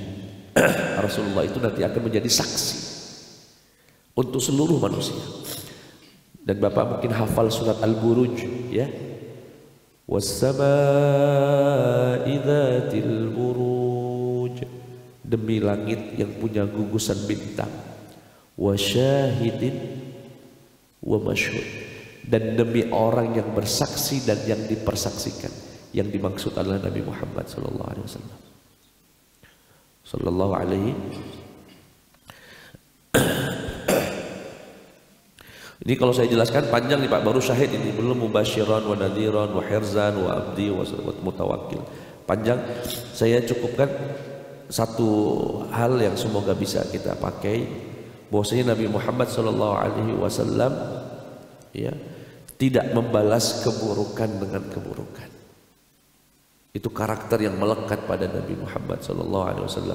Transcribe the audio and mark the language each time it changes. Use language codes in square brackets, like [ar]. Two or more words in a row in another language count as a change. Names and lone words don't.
[id] Rasulullah itu nanti akan menjadi saksi untuk seluruh manusia. Dan Bapak mungkin hafal surat Al-Buruj, ya. [ar] والسماء ذات البروج, [id] demi langit yang punya gugusan bintang. [ar] وشاهد ومشهود, [id] dan demi orang yang bersaksi dan yang dipersaksikan. Yang dimaksud adalah Nabi Muhammad [ar] صلى الله عليه وسلم. صلى الله عليه. [id] Ini kalau saya jelaskan panjang nih Pak, baru syahid ini, belum [ar] مبشرا ونذيرا وحرزا وعبدي ومتوكل. [id] Panjang. Saya cukupkan satu hal yang semoga bisa kita pakai, bahwasanya Nabi Muhammad [ar] صلى الله عليه وسلم, [id] ya, tidak membalas keburukan dengan keburukan. Itu karakter yang melekat pada Nabi Muhammad SAW.